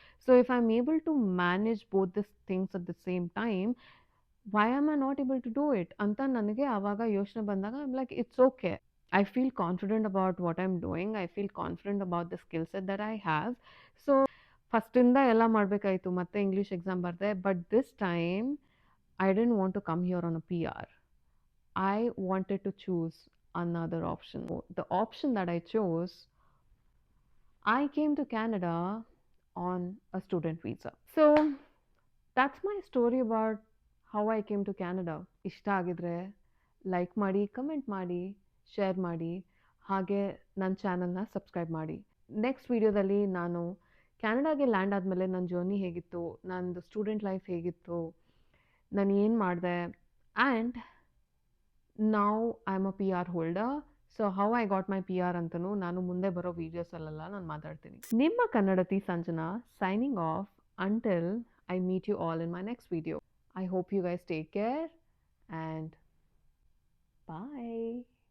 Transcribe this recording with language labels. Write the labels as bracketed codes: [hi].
[en] So if I'm able to manage both these things at the same time, why am I not able to do it? [kn] ಅಂತ ನನಗೆ ಆವಾಗ ಯೋಚನೆ ಬಂದಾಗ [en] I'm like, it's okay. I feel confident about what I'm doing. I feel confident about the skill set that I have. [kn] So ಫಸ್ಟಿಂದ ಎಲ್ಲ ಮಾಡಬೇಕಾಯಿತು. ಮತ್ತೆ English exam ಬರೆದೆ. [en] But this time I didn't want to come here on a P R. I wanted to choose another option. The option that I chose, I came to Canada on a student visa. So that's my story about how I came to Canada. [kn] ಇಷ್ಟ ಆಗಿದ್ರೆ like ಮಾಡಿ, comment ಮಾಡಿ, share ಮಾಡಿ, ಹಾಗೆ ನನ್ನ ಚಾನಲ್ನ subscribe ಮಾಡಿ. Next ವೀಡಿಯೋದಲ್ಲಿ ನಾನು ಕ್ಯಾನಡಾಗೆ ಲ್ಯಾಂಡ್ ಆದಮೇಲೆ ನನ್ನ ಜರ್ನಿ ಹೇಗಿತ್ತು, ನಂದು ಸ್ಟೂಡೆಂಟ್ ಲೈಫ್ ಹೇಗಿತ್ತು, ನಾನು ಏನು ಮಾಡಿದೆ, [en] And now I am a P R holder. So how I got my P R [kn] ಅಂತಲೂ ನಾನು ಮುಂದೆ ಬರೋ ವೀಡಿಯೋಸಲ್ಲೆಲ್ಲ ನಾನು ಮಾತಾಡ್ತೀನಿ. ನಿಮ್ಮ ಕನ್ನಡತಿ [en] Sanjana signing off until I meet you all in my next video. I hope you guys take care and bye.